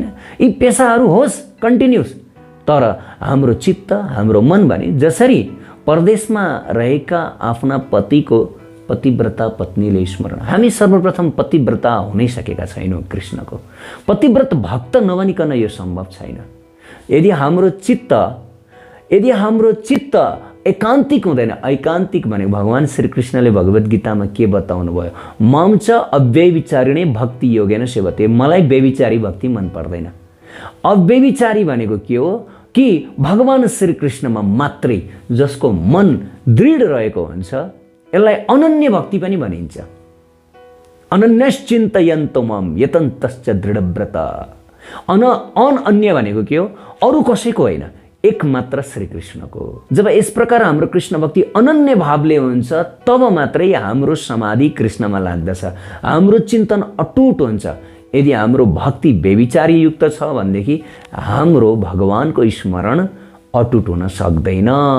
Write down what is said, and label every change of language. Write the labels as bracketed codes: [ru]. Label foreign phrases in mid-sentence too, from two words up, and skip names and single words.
[ne] यी पेसाहरू होस् कन्टिन्युस, तर हाम्रो चित्त, हाम्रो मन भने जसरी परदेशमा रहेका आफ्ना पतिको पतिव्रता पत्नीले स्मरण। हामी सर्वप्रथम पतिव्रता हुनै सकेका छैनौँ कृष्णको। पतिव्रत भक्त नबनिकन यो सम्भव छैन। यदि हाम्रो चित्त एकान्तिक हुँदैन। ऐकान्तिक भनेको भगवान् श्रीकृष्णले भगवद् गीतामा के बताउनु भयो, [sa] मम च अव्यभिचारिणे भक्ति योगेन सेवते, [ne] मलाई व्यभिचारी भक्ति मन पर्दैन। अव्यभिचारी भनेको के हो कि भगवान् श्रीकृष्णमा मात्रै जसको मन दृढ रहेको हुन्छ, यसलाई अनन्य भक्ति पनि भनिन्छ। [sa] अनन्यश्चिन्तयन्तो मम यतन्तश्च दृढव्रत। [ne] अन्य भनेको के हो, अरू कसैको होइन, एक मात्र श्रीकृष्णको। जब यस प्रकार हाम्रो कृष्ण भक्ति अनन्य भावले हुन्छ तब मात्रै हाम्रो समाधि कृष्णमा लाग्दछ, हाम्रो चिन्तन अटुट हुन्छ। यदि हाम्रो भक्ति व्यभिचारी युक्त छ भनेदेखि हाम्रो भगवानको स्मरण अटुट हुन सक्दैन।